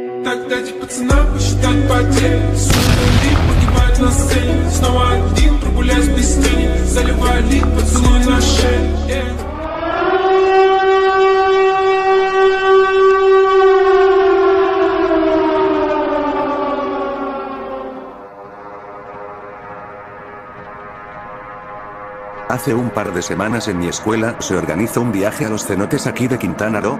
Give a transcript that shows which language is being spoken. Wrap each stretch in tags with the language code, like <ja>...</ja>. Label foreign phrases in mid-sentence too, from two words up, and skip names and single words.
<ru>Когда эти пацана посчитают потери, суммы погибают на сцене. Снова один, прогуляюсь без тени, заливаю лик, поцелуй на шее.</ru> <es>Hace un par de semanas en mi escuela se organizó un viaje a los cenotes aquí de Quintana Roo.</es>